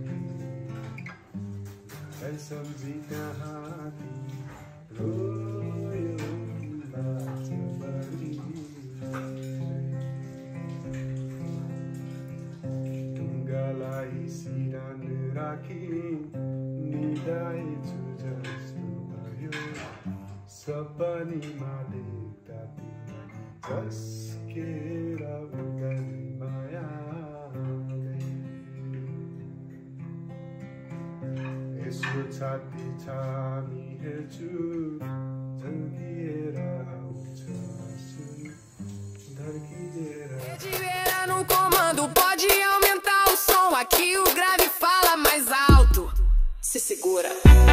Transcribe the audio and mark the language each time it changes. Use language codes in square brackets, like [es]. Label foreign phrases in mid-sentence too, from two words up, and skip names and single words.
[ne] सम्झी त्यहाँ रोयो लाग्छ बढी ढुङ्गालाई सिरान राखी निदाएछु जस्तो भयो सपनीमा देख्दा तिमी झस्केर उड्ने मायाले यसो छाती छामी हेर्छु झल्किएर आउँछ आँसु धर्किएर [pt] Tiveira no comando, pode aumentar o som. Aqui o grave fala mais alto. Se segura.